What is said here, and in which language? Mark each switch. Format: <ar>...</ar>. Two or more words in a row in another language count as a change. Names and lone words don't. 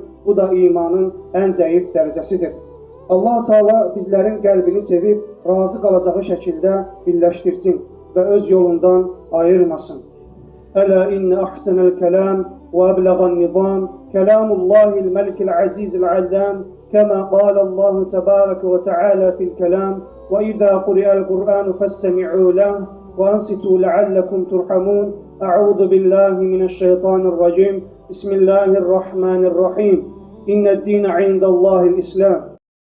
<az>Bu da imanın ən zəif dərəcəsidir. Allah Teala bizlərin qəlbini sevib, razı qalacağı şəkildə birləşdirsin və öz yolundan ayırmasın.</az> <ar>ألا إن أحسن الكلام وأبلغ النظام كلام الله الملك العزيز العلام كما قال الله تبارك وتعالى في الكلام وإذا قرئ القرآن فاستمعوا له وأنصتوا لعلكم ترحمون. أعوذ بالله من الشيطان الرجيم بسم الله الرحمن الرحيم إن الدين عند الله الإسلام</ar>